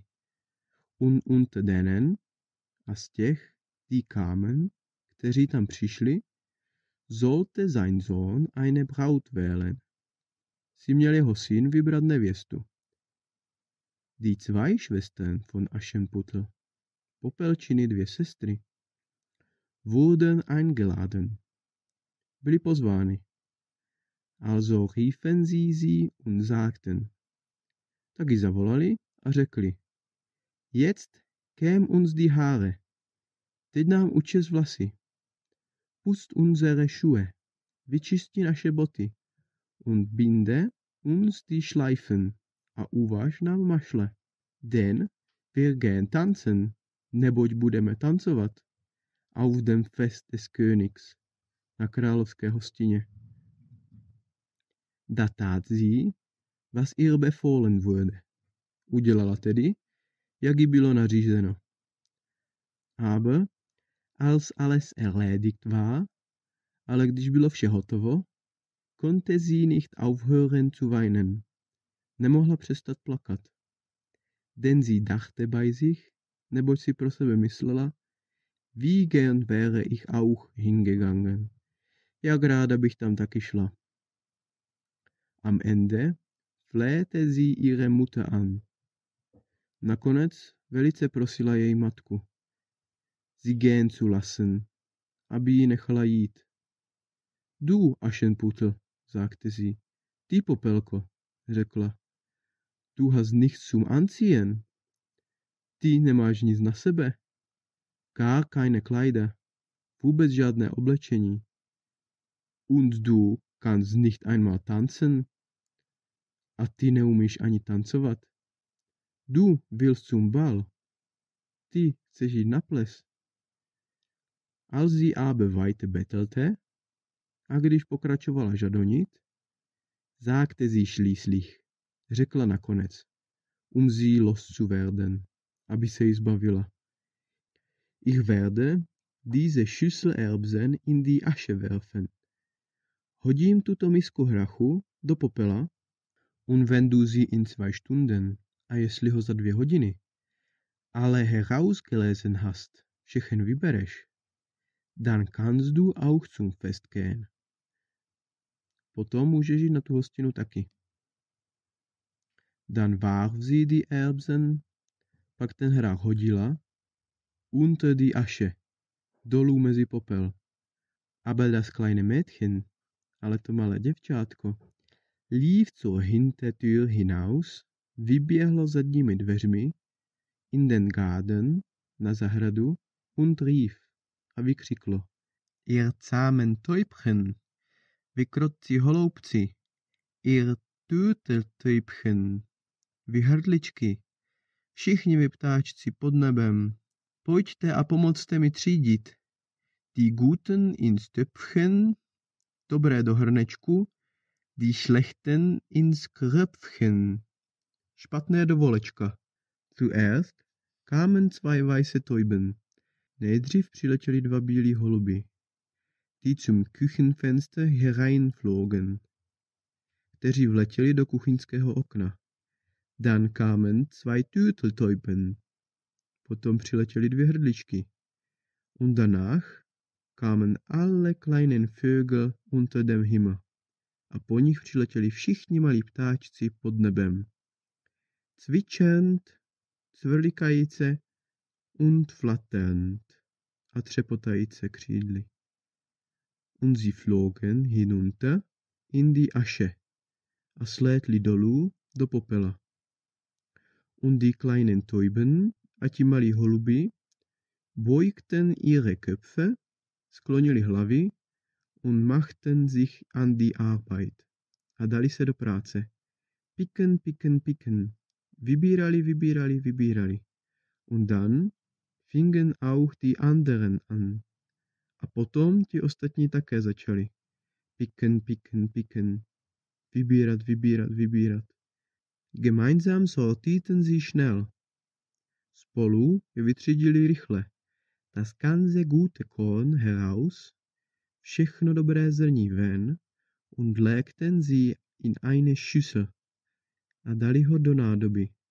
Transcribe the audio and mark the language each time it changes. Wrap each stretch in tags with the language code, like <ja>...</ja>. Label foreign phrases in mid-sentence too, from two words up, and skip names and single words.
<de>Und unter denen,</de> <cs>a z těch, die kamen, kteří tam přišli,</cs> <de>sollte sein Sohn eine Braut wählen.</de> <cs>Si měl jeho syn vybrat nevěstu.</cs> <de>Die zwei Schwestern von Aschenputtel,</de> <cs>Popelčiny 2 sestry,</cs> <de>wurden eingeladen.</de> <cs>Byli pozvány.</cs> <de>Also riefen sie und sagten.</de> <cs>Tak ji zavolali a řekli.</cs> <de>Jetzt käm uns die Haare.</de> <cs>Teď nám učes vlasy.</cs> <de>Pust unsere Schuhe.</de> <cs>Vyčisti naše boty.</cs> <de>Und binde uns die Schleifen.</de> <cs>A uvaž nám mašle.</cs> <de>Denn wir gehen tanzen.</de> <cs>Neboť budeme tancovat.</cs> <de>Auf dem Fest des Königs.</de> <cs>Na královské hostině.</cs> <de>Da tat sie, was ihr befohlen wurde.</de> <cs>Udělala tedy, jak jí bylo nařízeno.</cs> <de>Aber, als alles erledigt war,</de> <cs>ale když bylo vše hotovo,</cs> <de>konnte sie nicht aufhören zu weinen.</de> <cs>Nemohla přestat plakat.</cs> <de>Denn sie dachte bei sich,</de> <cs>neboť si pro sebe myslela,</cs> <de>wie gern wäre ich auch hingegangen.</de> <cs>Jak ráda bych tam taky šla.</cs> <de>Am Ende flehte sie ihre Mutter an.</de> <cs>Nakonec velice prosila její matku.</cs> <de>Sie gehen zu lassen,</de> <cs>aby ji nechala jít.</cs> <de>Du, Aschenputtel, sagte sie.</de> <cs>Ty, Popelko, řekla.</cs> <de>Du hast nichts zum Anziehen.</de> <cs>Ty nemáš nic na sebe.</cs> <de>Gar keine Kleider.</de> <cs>Vůbec žádné oblečení.</cs> <de>Und du kannst nicht einmal tanzen.</de> <cs>A ty neumíš ani tancovat.</cs> <de>Du willst zum Ball.</de> <cs>Ty chceš jít na ples.</cs> <de>Als sie aber weiter bettelte,</de> <cs>a když pokračovala žadonit,</cs> <de>sagte sie schließlich,</de> <cs>řekla nakonec,</cs> <de>sie loszuwerden,</de> <cs>aby se jí zbavila.</cs> <de>Ich werde diese Schüssel Erbsen in die Asche werfen.</de> <cs>Hodím tuto misku hrachu do popela,</cs> <de>und wenn du sie in 2 Stunden,</de> <cs>a jestli ho za 2 hodiny, ale</cs> <de>herausgelesen hast,</de> <cs>všechen vybereš,</cs> <de>dann kannst du auch zum Fest gehen.</de> <cs>Potom můžeš jít na tu hostinu taky.</cs> <de>Dann warf sie die Erbsen,</de> <cs>pak ten hrách hodila,</cs> <de>unter die Asche,</de> <cs>dolů mezi popel.</cs> <de>Aber das kleine Mädchen,</de> <cs>ale to malé děvčátko,</cs> <de>lief zur Hintertür hinaus,</de> <cs>vyběhlo zadními dveřmi,</cs> <de>in den Garten,</de> <cs>na zahradu,</cs> <de>und rief,</de> <cs>a vykřiklo.</cs> <de>Ihr zahmen Täubchen,</de> <cs>vy krotci holoubci,</cs> <de>ihr Turteltäubchen,</de> <cs>vy hrdličky, všichni vy ptáčci pod nebem, pojďte a pomocte mi třídit.</cs> <de>Die Guten ins Töpfchen,</de> <cs>dobré do hrnečku,</cs> <de>die Schlechten ins Kröpfchen,</de> <cs>špatné do volečka.</cs> <de>Zuerst kamen 2 weiße Täuben,</de> <cs>nejdřív přiletěli 2 bílí holuby,</cs> <de>die zum Küchenfenster hereinflogen,</de> <cs>kteří vletěli do kuchyňského okna.</cs> <de>Dann kamen 2 Turteltäuben,</de> <cs>potom přiletěli 2 hrdličky.</cs> <de>Und danach kamen alle kleinen Vögel unter dem Himmel.</de> <cs>A po nich přiletěli všichni malí ptáčci pod nebem. Zwitschernd, cvrlikajíce</cs> <de>und flatternd,</de> <cs>a třepotajíce křídly.</cs> <de>Und sie flogen hinunter in die Asche,</de> <cs>a slétli dolů do popela.</cs> <de>Und die kleinen Täuben,</de> <cs>a ti malí holuby,</cs> <de>beugten ihre Köpfe,</de> <cs>sklonili hlavy,</cs> <de>und machten sich an die Arbeit,</de> <cs>a dali se do práce.</cs> <de>Picken, picken, picken,</de> <cs>vybírali, vybírali, vybírali.</cs> <de>Und dann fingen auch die anderen an.</de> <cs>A potom ti ostatní také začali.</cs> <de>Picken, picken, picken,</de> <cs>vybírat, vybírat, vybírat.</cs> <de>Gemeinsam sortierten sie schnell.</de> <cs>Spolu je vytřídili rychle.</cs> <de>Das ganze gute Korn heraus,</de> <cs>všechno dobré zrní ven,</cs> <de>und legten sie in eine Schüssel,</de> <cs>a dali ho do nádoby.</cs>